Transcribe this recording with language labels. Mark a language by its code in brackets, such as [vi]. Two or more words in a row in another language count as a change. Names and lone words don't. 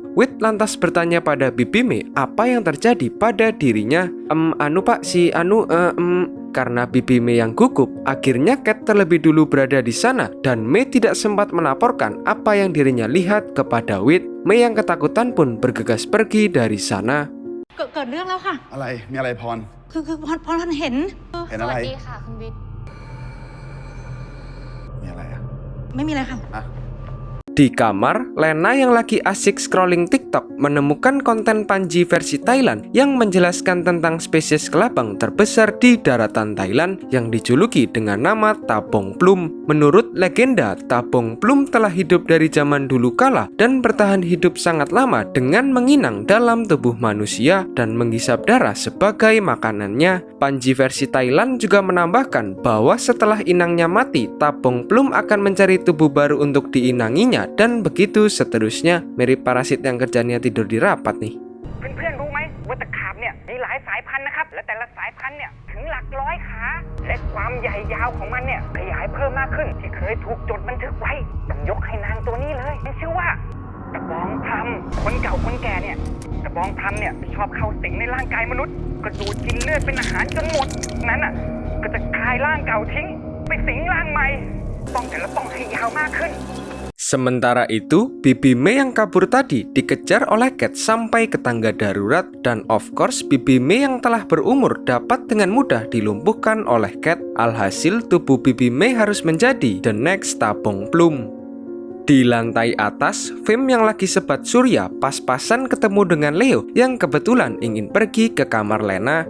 [id] Wit lantas bertanya pada Bibi Mei apa yang terjadi pada dirinya. Karena Bibi Mei yang gugup, akhirnya Cat terlebih dulu berada di sana dan Mei tidak sempat melaporkan apa yang dirinya lihat kepada Wit. Mei yang ketakutan pun bergegas pergi dari sana. [th] เกิดเรื่องแล้วค่ะ อะไรมีอะไรพร คือพรเห็น เห็นอะไร สวัสดีค่ะคุณวิทย์ มีอะไรอะ ไม่มีอะไรค่ะ [id] Di kamar, Lena yang lagi asik scrolling TikTok menemukan konten Panji versi Thailand yang menjelaskan tentang spesies kelabang terbesar di daratan Thailand yang dijuluki dengan nama Tabong Plum. Menurut legenda, Tabong Plum telah hidup dari zaman dulu kala dan bertahan hidup sangat lama dengan menginang dalam tubuh manusia dan menghisap darah sebagai makanannya. Panji versi Thailand juga menambahkan bahwa setelah inangnya mati, Tabong Plum akan mencari tubuh baru untuk diinanginya dan begitu seterusnya. Mirip parasit yang kerjanya tidur di rapat nih. [th] เพื่อนๆรู้ไหมว่าตะขาบเนี่ยมีหลายสายพันธุ์นะครับและแต่ละสายพันธุ์เนี่ยถึงหลักร้อยขาและความใหญ่ยาวของมันเนี่ยขยายเพิ่มมากขึ้นที่เคยถูกจดบันทึกไว้ต้องยกให้นางตัวนี้เลยมันชื่อว่ากระบองพลัมคนเก่าคนแก่เนี่ยกระบองพลัมเนี่ยชอบเข้าสิงในร่างกายมนุษย์ก็ดูดกินเลือดเป็นอาหารจนหมดนั้นอ่ะก็จะคายร่างเก่าทิ้งไปสิงร่างใหม่ป้องแต่ละป้องให้ยาวมากขึ้น [id] Sementara itu, Bibi Mei yang kabur tadi dikejar oleh Cat sampai ke tangga darurat dan [en] of course [id] Bibi Mei yang telah berumur dapat dengan mudah dilumpuhkan oleh Cat. Alhasil tubuh Bibi Mei harus menjadi [en] the next [id] Tabong Plum. Di lantai atas, Fem yang lagi sebat surya pas-pasan ketemu dengan Leo yang kebetulan ingin pergi ke kamar Lena.